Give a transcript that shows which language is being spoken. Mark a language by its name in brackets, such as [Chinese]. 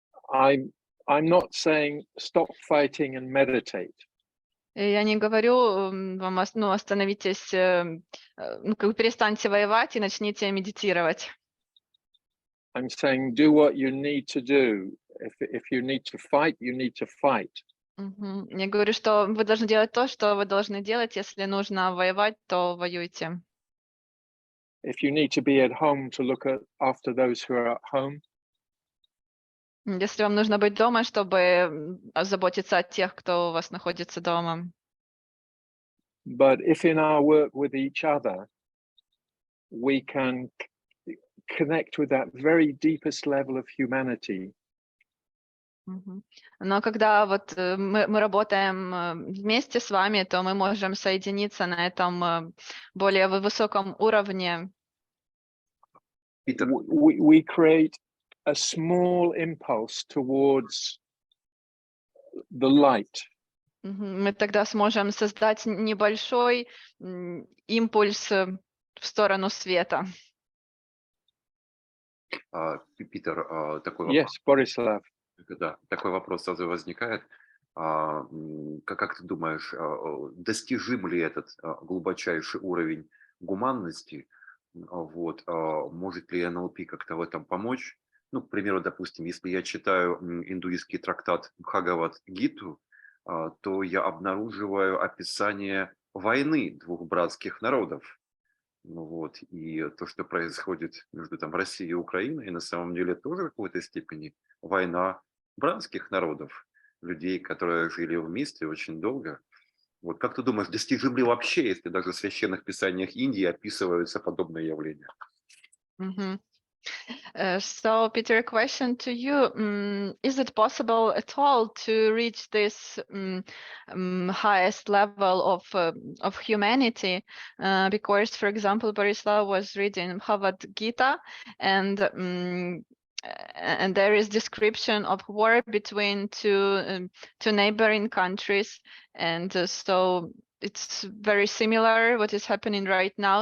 [English] I'm not saying stop fighting and meditate. [Russian] И я не говорю вам, остановитесь, как бы перестаньте воевать и начните медитировать. [English] I'm saying do what you need to do. If you need to fight, you need to fight. [Russian] Я говорю, что вы должны делать то, что вы должны делать. Если нужно воевать, то воюйте. [English] If you need to be at home to look after those who are at home, [Russian] Если вам нужно быть дома, чтобы заботиться о тех, кто у вас находится дома. [English] but if in our work with each other, we can connect with that very deepest level of humanity. [Russian] Но когда вот мы работаем вместе с вами, то мы можем соединиться на этом более высоком уровне. [English] We create a small impulse towards the light. [Russian] Мы тогда сможем создать небольшой импульс в сторону света. Питер, такой [English] Yes, [Russian] вопрос. [English] Borislav. [Russian] Да, такой вопрос сразу возникает. Как ты думаешь, достижим ли этот глубочайший уровень гуманности Вот, может ли НЛП как-то в этом помочь? Ну, к примеру, допустим, если я читаю индуистский трактат Бхагавад-гиту, то я обнаруживаю описание войны двух братских народов. Ну вот, и то, что происходит между там Россией и Украиной, на самом деле тоже в какой-то степени война братских народов, людей, которые жили вместе очень долго. Вот как ты думаешь, достижим ли вообще, если даже в священных писаниях Индии описываются подобные явления? Mhm. [English] So, Peter, a question to you. Is it possible at all to reach this highest level of humanity? Because, for example, Borislav was reading Bhagavad Gita, and there is description of war between two neighboring countries, and so it's very similar what is happening right now.